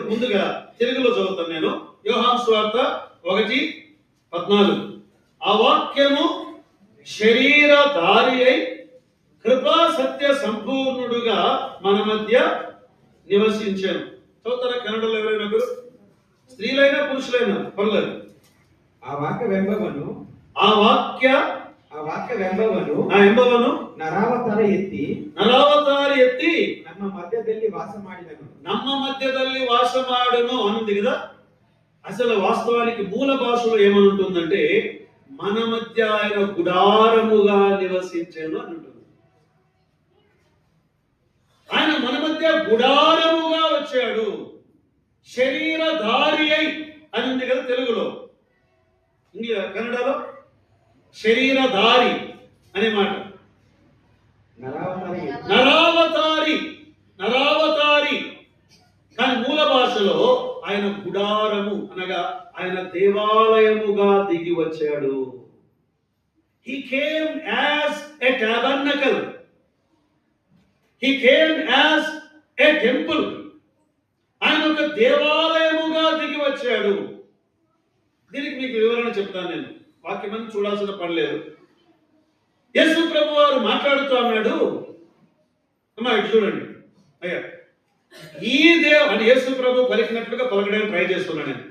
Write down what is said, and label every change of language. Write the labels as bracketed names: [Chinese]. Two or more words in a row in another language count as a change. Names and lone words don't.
[Telugu] ముందుగా తెలుగులో చదువుతాను నేను. యోహాను సువార్త 1:14. ఆ వాక్యము శరీరధారి అయి కృపా సత్య సంపూర్ణుడుగా మన మధ్య నివసించాను. చదువుతారా కన్నడలో ఎవరైనా ఒకరు? స్త్రీలైనా పురుషులైనా పర్లేదు. [Kannada] ಆ ವಾಕ್ಯವೆಂಬವನು ಆ ವಾಕ್ಯ ಎಂಬವನು ನರಾವತಾರ ಎತ್ತಿ ನಮ್ಮ ಮಧ್ಯದಲ್ಲಿ ವಾಸ [Telugu] ಮಾಡುನು ಅನ್ನುంది కదా. అసలు వాస్తవానికి మూల భాషలో ఏమనుంటుందంటే మన మధ్య ఆయన గుడారముగా నివసించాను అని ఉంటుంది. ఆయన మన మధ్య గుడారముగా వచ్చాడు. శరీరధారి అయి అని ఉంది కదా తెలుగులో. కన్నడలో శరీరధారి అనే మాట నరావతారి. కానీ మూల భాషలో ఆయన గుడారము అనగా ఆయన దేవాలయముగా దిగి వచ్చాడు. [English] He came as a tabernacle. He came as a temple. [Telugu] ఆయన ఒక దేవాలయముగా దిగి వచ్చాడు. దీనికి మీకు వివరణ చెప్తాను నేను. వాక్యమని చూడాల్సిన పని లేదు. యేసు ప్రభు వారు మాట్లాడుతూ అన్నాడు, అమ్మా ఇటు చూడండి అయ్యా, ఈ అని యేసు ప్రభు పలికినట్లుగా పలకడానికి ట్రై చేస్తున్నాను నేను.